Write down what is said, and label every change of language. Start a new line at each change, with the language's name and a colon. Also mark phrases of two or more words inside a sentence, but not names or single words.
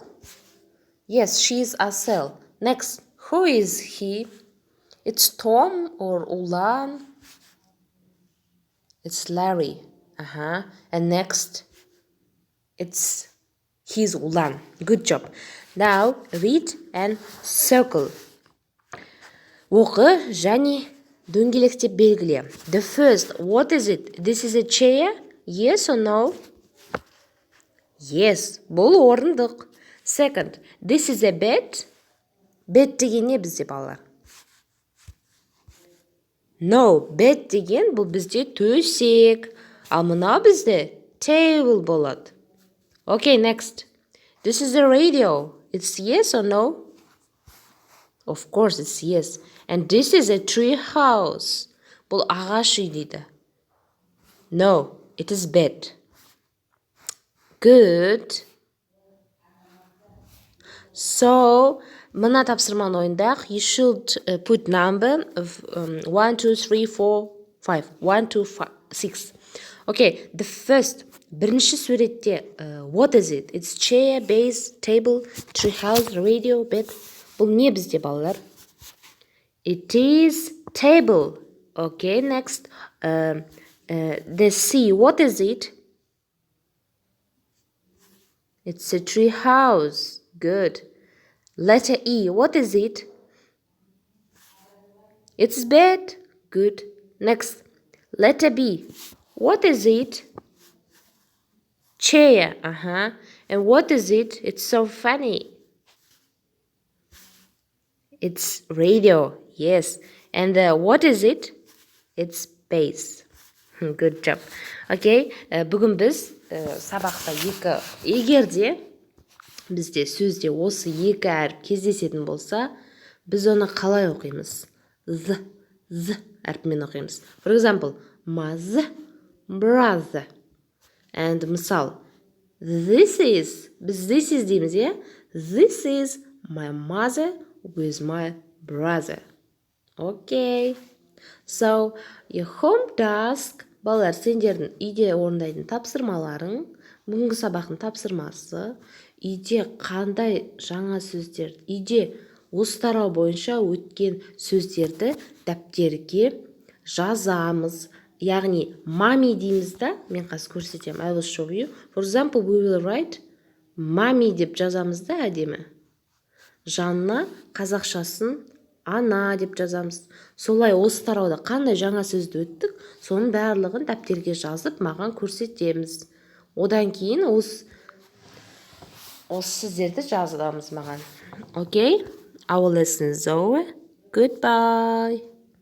English: Yes, she is Asel. Next, who is he? It's Tom or Ulan. It's Larry. And next, he's Ulan. Good job. Now read and circle.
Kazakh: Оқы және дөңгелектеп белгіле.
English: The first, what is it? This is a chair? Yes or no? Yes,
Kazakh: бұл орындық.
English: Second, this is a bed?
Kazakh: Bed деген не бізде балалар? No, bed деген бұл бізде төсек. Ал мынау бізде table болады.
English: Okay, next. This is a radio. It's yes or no? Of course, it's yes. And this is a tree house.
Kazakh: Бұл ағаш үй дейді.
English: No, it is bed. Good. So,
Kazakh: мына тапсырманы ойындақ.
English: You should put number of 1, 2, 3, 4, 5. 1, 2, 5, 6. Okay, the first.
Kazakh: Бірінші суретте,
English: what is it? It's chair, base, table, tree house, radio, bed.
Kazakh: Бұл не бізде, балалар?
English: It is table. Okay, next. The C, what is it? It's a tree house. Good. Letter E, what is it? It's bed. Good. Next. Letter B, what is it? Chair. And what is it? It's so funny. It's radio. Yes. And what is it? It's base. Good job. Okay.
Kazakh: Бүгін біз сабақта егерде бізде сөзде осы екі әріп кездесетін болса, біз оны қалай оқимыз? Z әрпімен оқимыз.
English: For example, mother, brother.
Kazakh: And мысал,
English: this is,
Kazakh: біз
English: this is
Kazakh: дейміз, е?
English: This is my mother with my brother. Okay. So, your home task,
Kazakh: балалар, сендердің үйде орындайтын тапсырмаларың, бүгінгі сабақтың тапсырмасы, үйде қандай жаңа сөздер, үйде осы тарау бойынша өткен сөздерді дәптерге жазамыз. Яғни, mommy дейміз да, мен қазір көрсетемін.
English: I will show you. For example, we will write mommy
Kazakh: деп жазамыз да әдемі. Жанна қазақшасын ана деп жазамыз. Солай осы тарауда қандай жаңа сөзді өттік, соның барлығын дәптерге жазып маған көрсетеміз. Одан кейін осы сөздерді жазамыз маған.
English: Okay? Our lesson is over. Goodbye.